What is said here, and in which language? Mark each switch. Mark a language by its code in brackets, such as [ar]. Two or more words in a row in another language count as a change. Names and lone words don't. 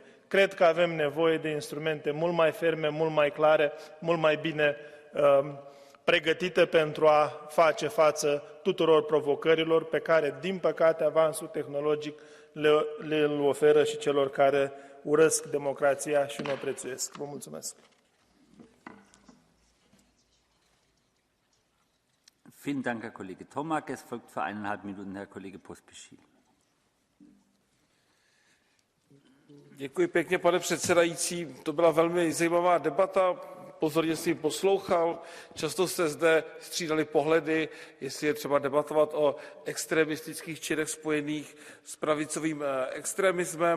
[ro] Cred că avem nevoie de instrumente mult mai ferme, mult mai clare, mult mai bine pregătite pentru a face față tuturor provocărilor pe care, din păcate, avansul tehnologic le oferă și celor care urăsc democrația și nu o prețuiesc. Vă mulțumesc! [de] Vielen Dank, Herr Kollege Tomak. Es folgt für 1,5 Minuten Herr Kollege Pospíšil. [cs] Děkuji pěkně, pane předsedající. To byla velmi zajímavá debata. Pozorně jsem ji poslouchal. Často se zde střídaly pohledy, jestli je třeba debatovat o extremistických činech spojených s pravicovým extremismem.